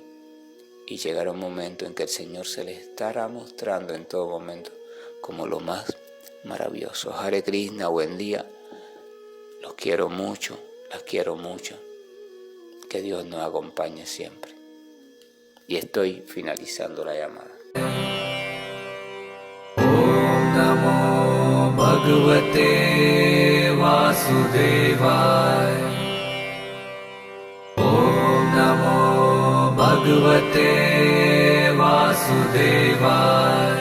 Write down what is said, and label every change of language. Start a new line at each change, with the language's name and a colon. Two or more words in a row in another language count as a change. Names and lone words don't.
Spanish: Y llegará un momento en que el Señor se les estará mostrando en todo momento como lo más maravilloso.
Sanskrit: Hare Krishna,
Spanish: buen día. Los quiero mucho, las quiero mucho. Que Dios nos acompañe siempre. Y estoy finalizando la llamada.
Sanskrit: Namo Bhagavate Vasudevaya. Om Namo Bhagavate Vasudevaya.